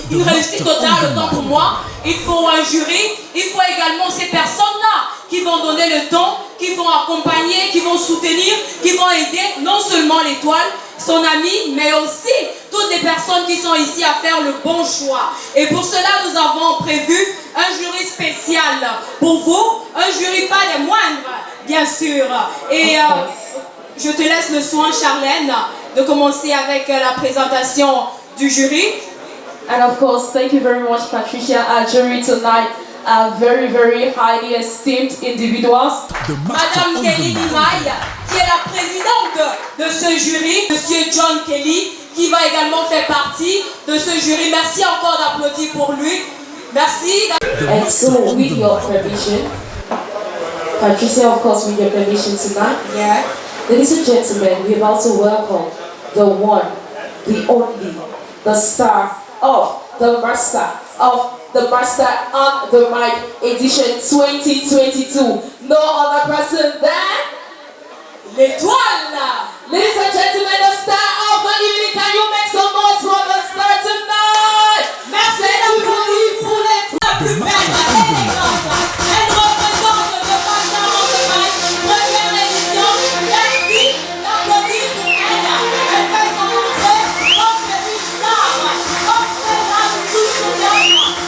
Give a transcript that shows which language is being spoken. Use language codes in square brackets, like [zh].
[fr] Une réussite totale, autant pour moi. Il faut un jury, il faut également ces personnes-là qui vont donner le ton, qui vont accompagner, qui vont soutenir, qui vont aider non seulement l'étoile, son ami, mais aussi toutes les personnes qui sont ici à faire le bon choix. Et pour cela, nous avons prévu un jury spécial pour vous, un jury pas des moindres, bien sûr. Et je te laisse le soin, Charlène, de commencer avec la présentation du jury. [en] And of course, thank you very much, Patricia. Our jury tonight are very, very highly esteemed individuals. [fr] Madame Kelly Nimaï, qui est la présidente de ce jury, Monsieur John Kelly, qui va également faire partie de ce jury. Merci encore d'applaudir pour lui. Merci. [en] And so, with your permission, Patricia, of course, with your permission tonight. Yeah. Ladies and gentlemen, we about to welcome the one, the only, the star of the master on the mic edition 2022. No other person than [fr] L'étoile. [en] ladies and gentlemen, the star of the evening. Can you make some noise for the star tonight? [fr] Merci d'applaudir pour l'étoile plus belle et élégante. Elle représente le master on the mic, première édition. Merci d'applaudir pour elle. Elle fait son entrée comme c'est une star, comme c'est là où tout se gagne.